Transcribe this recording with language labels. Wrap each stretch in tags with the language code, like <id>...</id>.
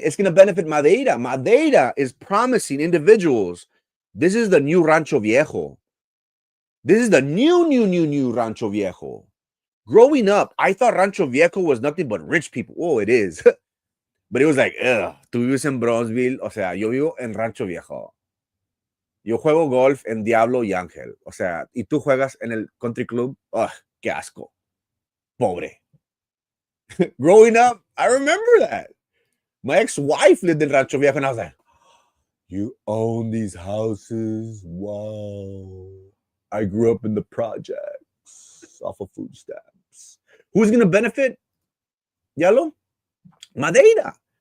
<en>It's going to benefit Madeira. Madeira is promising individuals. This is the new Rancho Viejo. This is the new Rancho Viejo. Growing up, I thought Rancho Viejo was nothing but rich people. Oh, it is. But it was like, ugh,</en> <es>tú vives en Bronzeville. O sea, yo vivo en Rancho Viejo. Yo juego golf en Diablo y Ángel. O sea, y tú juegas en el country club. Ugh, qué asco. Pobre.</es> <en>Growing up, I remember that. My ex-wife lived in Rancho Viejo, and I was like, you own these houses? Wow. I grew up in the projects off of food stamps. Who's going to benefit? Yellow? Madeira.</en>